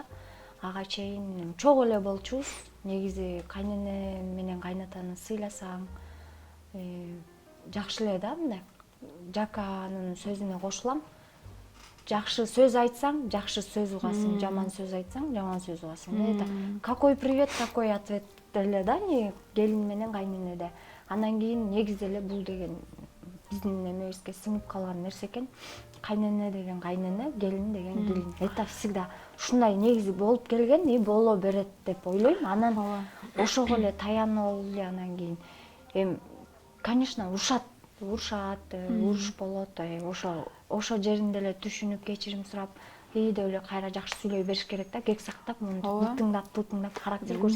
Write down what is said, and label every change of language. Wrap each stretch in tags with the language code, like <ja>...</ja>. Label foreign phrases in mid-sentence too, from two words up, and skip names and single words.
<ky>Ага чейин чогуу эле болчубуз. Негизи кайнене менен кайнатаны сыйласаң, жакшы эле да мындай. Жаканын сөзүнө кошулам. Жакшы сөз айтсаң, жакшы сөз угасың, жаман сөз айтсаң, жаман сөз угасың.</ky> <ru>Это какой привет, такой ответ</ru> <ky>деле да, не келин менен кайненеде. Андан кийин негизи эле бул деген биздин эмебизге сиңип калган нерсе экен. Кайнене деген кайнене, келин деген келин.</ky> <ru>Это всегда</ru> <ky>ушундай негизи болуп келген и боло берет деп ойлойм. Анан ошого эле таянып эле анан кийин конечно, урушат, уруш болот. Ошо жеринде эле түшүнүп, кечирим сурап, деп эле кайра жакшы сүйлөй бериш керек да, кек сактап, муну тыңдап, характер көрсөтүш.</ky>